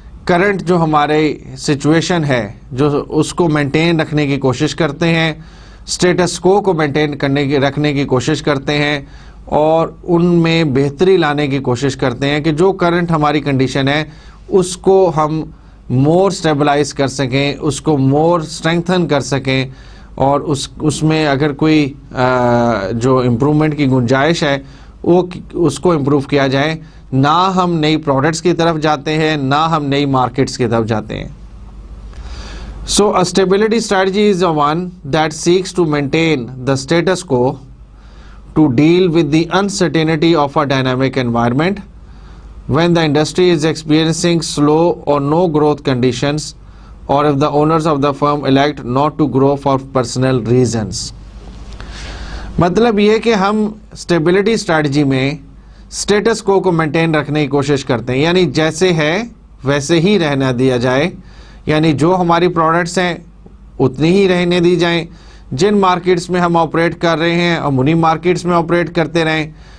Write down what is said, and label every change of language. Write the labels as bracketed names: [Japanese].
[Hindi] Current जो हमारे situation है जो उसको मेंटेन रखने की कोशिश करते हैं, स्टेटस को मेंटेन रखने की कोशिश करते हैं, और उनमें बेहतरी लाने की कोशिश करते हैं कि जो करंट हमारी कंडीशन है उसको हम मोर स्टेबलाइज कर सकें, उसको मोर स्ट्रेंथन कर सकें, और उसमें अगर कोई जो इम्प्रूवमेंट की गुंजाइश है वो उसको इम्प्रूव किया जाए। ना हम नई प्रोडक्ट्स की तरफ जाते हैं, ना हम नई मार्केट्स की तरफ जाते हैं। [English] So a stability strategy is a one that seeks to maintain the status quo to deal with the uncertainty of a dynamic environment when the industry is experiencing slow or no growth conditions, or if the owners of the firm elect not to grow for personal reasons. [Hindi] मतलब ये कि हम stability strategy में status को maintain रखने की कोशिश करते हैं, यानी जैसे है वैसे ही रहना दिया जाए, यानी जो हमारी प्रोडक्ट्स हैं उतनी ही रहने दी जाएं, जिन मार्केट्स में हम ऑपरेट कर रहे हैं हम उन्हीं मार्केट्स में ऑपरेट करते रहें।